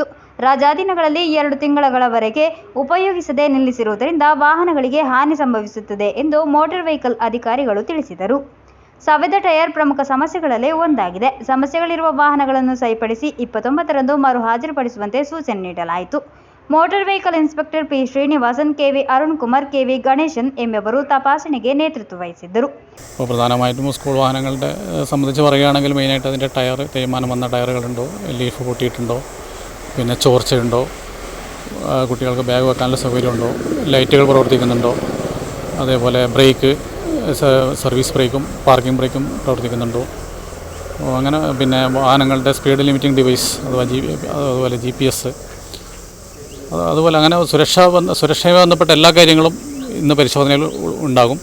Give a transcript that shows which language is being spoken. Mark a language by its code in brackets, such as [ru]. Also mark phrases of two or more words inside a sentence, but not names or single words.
[kn] ರಜಾ ದಿನಗಳಲ್ಲಿ 2 ತಿಂಗಳವರೆಗೆ ಉಪಯೋಗಿಸದೆ ನಿಲ್ಲಿಸಿರುವುದರಿಂದ ವಾಹನಗಳಿಗೆ ಹಾನಿ ಸಂಭವಿಸುತ್ತದೆ ಎಂದು ಮೋಟಾರ್ ವೆಹಿಕಲ್ ಅಧಿಕಾರಿಗಳು ತಿಳಿಸಿದರು. ಸವೆದ ಟೈರ್ ಪ್ರಮುಖ ಸಮಸ್ಯೆಗಳಲ್ಲಿ ಒಂದಾಗಿದೆ. ಸಮಸ್ಯೆಗಳಿರುವ ವಾಹನಗಳನ್ನು ಸರಿಪಡಿಸಿ 29ರಂದು ಮರು ಹಾಜರುಪಡಿಸುವಂತೆ ಸೂಚನೆ ನೀಡಲಾಯಿತು. ಮೋಟಾರ್ ವೆಹಿಕಲ್ ಇನ್ಸ್ಪೆಕ್ಟರ್ ಪಿ. ಶ್ರೀನಿವಾಸನ್, ಕೆವಿ ಅರುಣ್ ಕುಮಾರ್, ಕೆವಿ ಗಣೇಶನ್ ಎಂಬುವರು ತಪಾಸಣೆಗೆ ನೇತೃತ್ವ ವಹಿಸಿದ್ದರು. [ml] പ്രധാനമായിട്ടും സ്കൂൾ വാഹനങ്ങളുടെ സംബന്ധിച്ച് പറയുകയാണെങ്കിൽ മെയിനായിട്ട് അതിൻ്റെ ടയർ തേയ്മാനം വന്ന ടയറുകളുണ്ടോ, ലീഫ് പൊട്ടിയിട്ടുണ്ടോ, പിന്നെ ചോർച്ചയുണ്ടോ, കുട്ടികൾക്ക് ബാഗ് വെക്കാനുള്ള സൗകര്യമുണ്ടോ, ലൈറ്റുകൾ പ്രവർത്തിക്കുന്നുണ്ടോ, അതേപോലെ ബ്രേക്ക് സർവീസ് ബ്രേക്കും പാർക്കിംഗ് ബ്രേക്കും പ്രവർത്തിക്കുന്നുണ്ടോ, അങ്ങനെ പിന്നെ വാഹനങ്ങളുടെ സ്പീഡ് ലിമിറ്റിംഗ് ഡിവൈസ് അതുപോലെ GPS അതുപോലെ അങ്ങനെ സുരക്ഷയുമായി ബന്ധപ്പെട്ട എല്ലാ കാര്യങ്ങളും ഇന്ന് പരിശോധനയിൽ ഉണ്ടാകും.